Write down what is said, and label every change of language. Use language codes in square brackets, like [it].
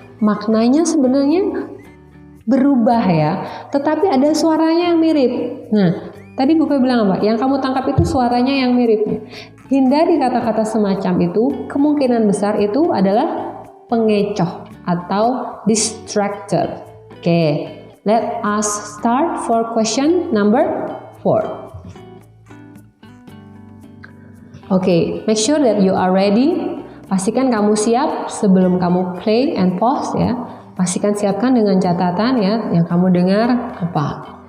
[id] Maknanya sebenarnya berubah ya, tetapi ada suaranya yang mirip. Nah, tadi Bu Fe bilang apa? Yang kamu tangkap itu suaranya yang mirip. Hindari kata-kata semacam itu, kemungkinan besar itu adalah pengecoh atau distractor. [en] Oke, let us start for question number 4. Oke, make sure that you are ready. [id] Pastikan kamu siap sebelum kamu [en] play and pause [id] ya. Pastikan siapkan dengan catatan ya, yang kamu dengar apa.